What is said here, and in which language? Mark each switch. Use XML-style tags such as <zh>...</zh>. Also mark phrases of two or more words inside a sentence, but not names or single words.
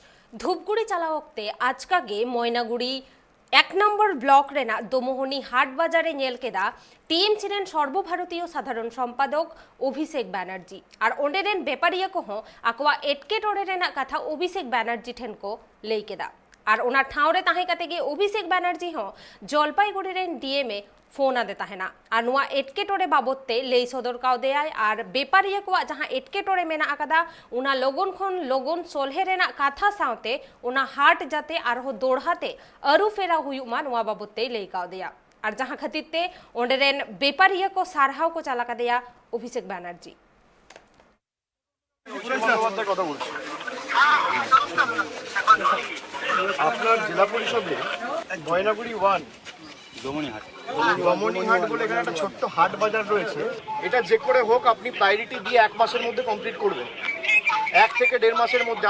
<sat>धूपगुड़ी चला वक्ते आजकागे मयनागुड़ी एक नम्बर ब्लक रेना दोमोहनी हाट बाजारे नेल केदा टीम छिलेन सर्वभारतीय साधारण सम्पादक अभिषेक बैनार्जी और ओंडेरेन बेपारिया कहो आकवा एटके टोरे रेना कथा अभिषेक बैनार्जी ठेन को लई केदा और ओनार ठावरे ताहे काते गे अभिषेक बैनार्जी हो जलपाईगुड़ी रेन डीएमए फोन आदे ताहेना और नुआ एटके टोरे बाबते लई सदर काव देयाय और बेपारिया को जहां एटके टोरे मेना आकादा उना लोगन खन लोगन सोलहे रेना कथा सावते उना हाट जाते और हो दोड़हाते अरु फेरा हुयुमा नुआ बाबते लई काव देया और जहां खतिते ओंडेरेन बेपारिया को सारहाव को चालाका देया अभिषेक बैनार्जी</sat> <bn>আপনার জেলা পরিষদে ময়নাগুড়ি 1 দমনিহাট বলে এখানে একটা ছোট্ট হাট বাজার রয়েছে। এটা যে করে হোক আপনি প্রায়োরিটি দিয়ে 1 মাসের মধ্যে কমপ্লিট করবেন, 1 থেকে 1.5 মাসের মধ্যে।</bn>